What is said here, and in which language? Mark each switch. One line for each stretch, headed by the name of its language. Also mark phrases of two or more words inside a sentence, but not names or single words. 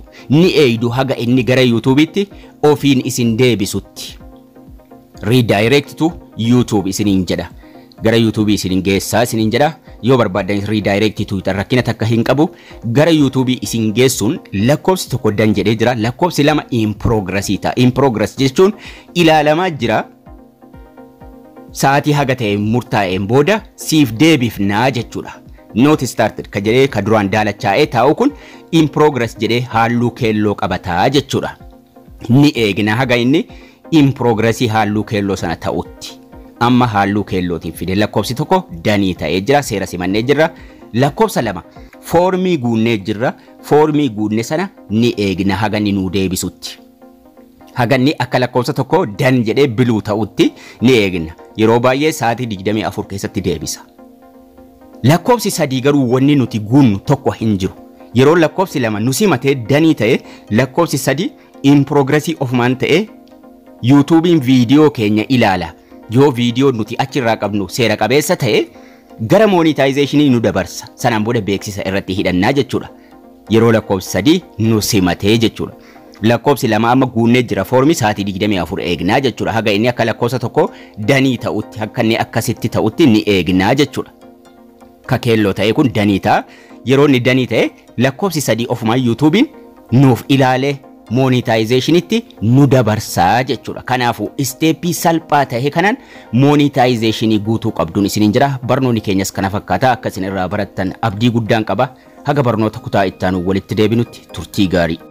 Oromo: Ni eeydu haga inni gara YouTube'itti ofiin isin deebisutti.
English: Redirect to YouTube
Oromo: isiniin jedha. Gara YouTube isiniin geessaa isiniin jedha. Yoo barbaadan redirect Twitter rakkina takka hin qabu gara YouTube isin geessuun lakkoofsi tokko dan jedhee jira. Lakkoofsi lama
English: in progress
Oromo: ta'a.
English: In progress
Oromo: jechuun ilaalamaa jira. Sa'aatii haga ta'e murtaa'een booda siif deebifnaa jechuudha.
English: Not started
Oromo: ka jedhee ka duraan daalachaa'ee taa'u kun
English: in progress
Oromo: jedhee halluu keelloo qabataa jechuudha. Ni eegna haga inni
English: in progress
Oromo: halluu keelloo sana ta'utti. amma halluu keellootiin fide lakkoofsi tokko danii ta'ee jira seera simannee jira lakkoofsa lama foormii guunnee jira foormii guunne sana ni eegna haganni nuu deebisutti haganni akka lakkoofsa tokko dan jedhee biluu ta'utti ni eegna yeroo baay'ee sa'aatii 24 keessatti deebisa lakkoofsi sadii garuu wanni nuti guunnu tokko hin jiru yeroo lakkoofsi lama nu simatee danii ta'e lakkoofsi sadii
English: in progress of man
Oromo: ta'e YouTubein video keenya ilaala yoo video nuti achirraa qabnu seera qabeessa ta'e gara monetization nu dabarsa sanaan booda beeksisa irratti hidhannaa jechuudha yeroo lakkoofsi sadii nu simatee jechuudha lakkoofsi lama amma guunnee jira foormii sa'aatii 24 eegnaa jechuudha haga inni akka lakkoofsa tokko danii ta'utti akka inni akkasitti ta'utti ni eegnaa jechuudha ka keelloo ta'e kun danii ta'a yeroo inni danii ta'e lakkoofsi sadii ofumaa YouTubein nuuf ilaalee monetization itti nu dabarsaa jechuudha kanaafu steepii salphaa ta'e kanaan monetization guutuu qabduun isiniin jira barnoonni keenyas kana fakkaata akka isin irraa barattan abdii guddaan qaba haga barnoota kutaa ittaanu walitti deebinutti turtii gaarii